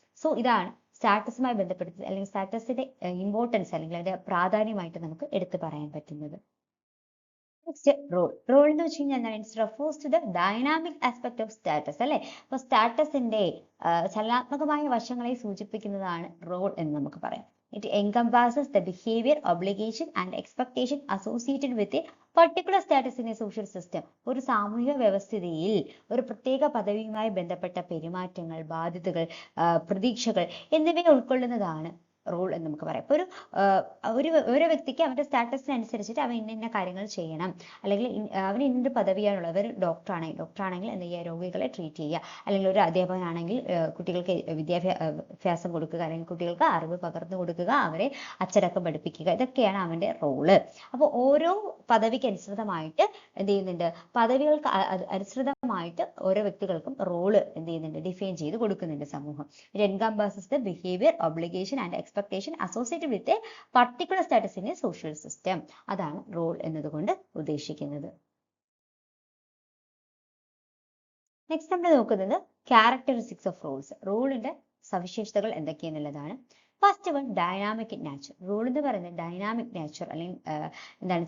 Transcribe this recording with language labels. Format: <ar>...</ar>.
<ml>So ഇതാണ് സ്റ്റാറ്റസുമായി ബന്ധപ്പെടുത്തി അല്ലെങ്കിൽ സ്റ്റാറ്റസിന്റെ ഇമ്പോർട്ടൻസ് അല്ലെങ്കിൽ അതിന്റെ പ്രാധാന്യമായിട്ട് നമുക്ക് എടുത്തു പറയാൻ പറ്റുന്നത്. നെക്സ്റ്റ് റോൾ എന്ന് വെച്ച് കഴിഞ്ഞാൽ എന്താണ്?</ml> <en>it's refers to the dynamic aspect of status</en> <ml>അല്ലെ. അപ്പൊ സ്റ്റാറ്റസിന്റെ ചലനാത്മകമായ വശങ്ങളെ സൂചിപ്പിക്കുന്നതാണ് റോൾ എന്ന് നമുക്ക് പറയാം.</ml> <en>It encompasses the behavior, obligation and expectation associated with a particular status in a social system.</en> <ml>ഒരു സാമൂഹിക വ്യവസ്ഥിതിയിൽ ഒരു പ്രത്യേക പദവിയുമായി ബന്ധപ്പെട്ട പെരുമാറ്റങ്ങൾ, ബാധ്യതകൾ, പ്രതീക്ഷകൾ എന്നിവയെ ഉൾക്കൊള്ളുന്നതാണ് റോൾ എന്ന് നമുക്ക് പറയാം. ഇപ്പൊ ഒരു വ്യക്തിക്ക് അവന്റെ സ്റ്റാറ്റസിനനുസരിച്ചിട്ട് അവൻ ഇന്ന കാര്യങ്ങൾ ചെയ്യണം, അല്ലെങ്കിൽ അവന് ഇന്ന പദവിയാണുള്ളത്. ഒരു ഡോക്ടറാണെങ്കിൽ എന്ത് ചെയ്യുക? രോഗികളെ ട്രീറ്റ് ചെയ്യുക. അല്ലെങ്കിൽ ഒരു അധ്യാപകനാണെങ്കിൽ കുട്ടികൾക്ക് വിദ്യാഭ്യാസം കൊടുക്കുക, അല്ലെങ്കിൽ കുട്ടികൾക്ക് അറിവ് പകർന്നു കൊടുക്കുക, അവരെ അച്ചടക്കം പഠിപ്പിക്കുക. ഇതൊക്കെയാണ് അവന്റെ റോള്. അപ്പോൾ ഓരോ പദവിക്ക് അനുസൃതമായിട്ട് എന്ത് ചെയ്യുന്നുണ്ട്? പദവികൾക്ക് അനുസൃതമായിട്ട് ഓരോ വ്യക്തികൾക്കും റോള് എന്ത് ചെയ്യുന്നുണ്ട്? ഡിഫൈൻ ചെയ്ത് കൊടുക്കുന്നുണ്ട് സമൂഹം.</ml> <en>It encompasses the behavior, obligation and expectation associated with a particular status in a social system.</en> <ml>അതാണ് റോൾ എന്നതുകൊണ്ട് ഉദ്ദേശിക്കുന്നത്. നെക്സ്റ്റ് നമ്മൾ നോക്കുന്നത് ക്യാരക്ടറിസ്റ്റിക്സ് ഓഫ് റോൾസ്. റോളിന്റെ സവിശേഷതകൾ എന്തൊക്കെയാണെന്നുള്ളതാണ്. First one, dynamic nature. Role എന്ന് പറയുന്നത് ഡൈനാമിക് നാച്ചർ അല്ലെങ്കിൽ എന്താണ്?</ml>